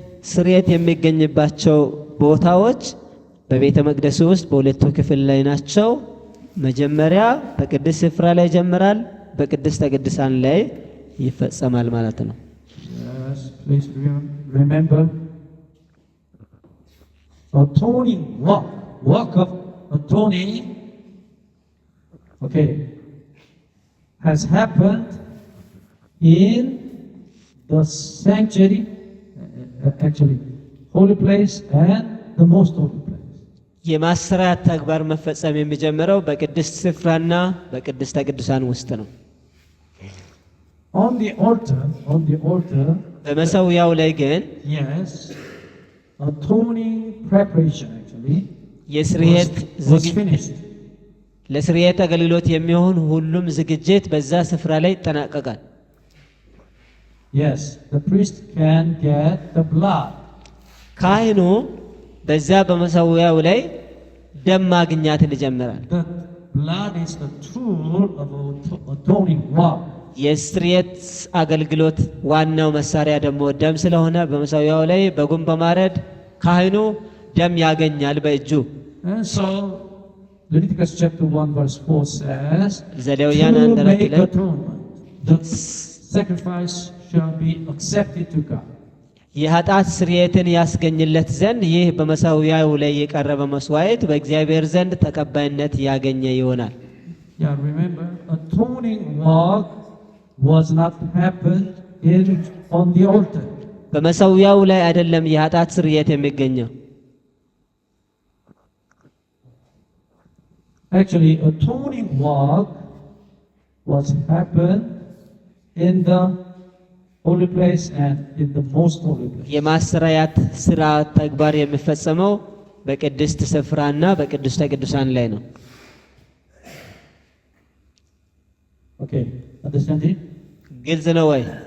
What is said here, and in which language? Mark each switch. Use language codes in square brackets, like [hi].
[am] ስርየት የሚገኝባቸው ቦታዎች በቤተ መቅደሱ ውስጥ በሁለቱ ክፍል ላይ ናቸው። መጀመሪያ በቅዱስ ስፍራ ላይ ይጀምራል፣ በቅድስተ ቅዱሳን ላይ ይፈጸማል ማለት ነው። [en] Yes, please remember atoning work of atoning, has happened in the sanctuary, actually holy place and the most holy place. [am] የማሰራት ተግባር መፈጸም የሚጀምረው በቅድስት ስፍራና በቅድስተ ቅዱሳን ውስጥ ነው። [en] On the altar, [am] በመሰዊያው ላይ ግን [en] yes, atoning preparation actually [am] የስርየት [en] was finished. [am] ለስርየት አገልግሎት የሚሆን ሁሉም ዝግጅት በዛ ስፍራ ላይ ይጠናቀቃል። [en] Yes, the priest can get the blood. [am] ካህኑ በዛ በመሰዊያው ላይ ደም ማግኘትን ይጀምራል። [en] The blood is the tool of atoning work. [am] የስርየት አገልግሎት ዋናው መሳሪያ ደግሞ ደም ስለሆነ በመሰዊያው ላይ በጉን በማረድ ካህኑ ደም ያገኛል በእጁ። [en] And so Leviticus chapter 1 verse 4 says, [am] ዘሌዋውያን [en] to [am] 1:4 [en] make [am] ላይ [en] atonement, the sacrifice shall be accepted to God. [am] የኃጢአት ስርየትን ያስገኝለት ዘንድ ይህ በመሰዊያው ላይ የቀረበ መስዋዕት በእግዚአብሔር ዘንድ ተቀባይነት ያገኘ ይሆናል። [en] Yeah, remember, atoning work was not happened on the altar. [am] በመሰዊያው ላይ አይደለም የኃጢአት ስርየት የሚገኘው። [en] Actually, atoning work was happened in the holy place and in the most holy place. [am] የማሰራያት ስራ ተግባር የሚፈጸመው በቅድስት ስፍራና በቅድስተ ቅዱሳን ላይ ነው። [en] Okay, understand it? [am] ግልጽ ነው ወይ?